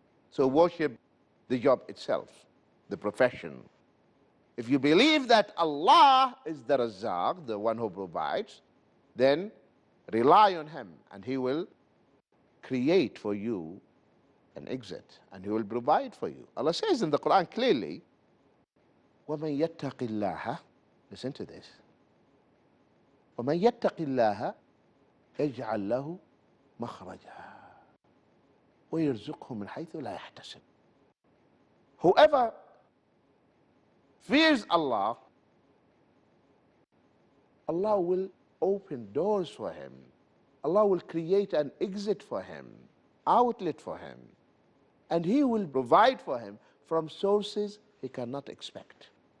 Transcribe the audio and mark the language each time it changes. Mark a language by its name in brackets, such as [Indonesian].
[English] So worship the job itself, the profession. If you believe that Allah is the Razzaq, the one who provides, then rely on Him and He will create for you an exit and He will provide for you. Allah says in the Quran clearly, [Arabic] وَمَنْ يَتَّقِ اللَّهَ, [English] listen to this, [Arabic] وَمَنْ يَتَّقِ اللَّهَ يَجْعَلْ لَهُ مَخْرَجًا وَيَرْزُقْهُ مِنْ حَيْثُ لَا يَحْتَسِبُ. [English] Whoever fears Allah, Allah will open doors for him. Allah will create an exit for him, outlet for him, and He will provide for him from sources he cannot expect.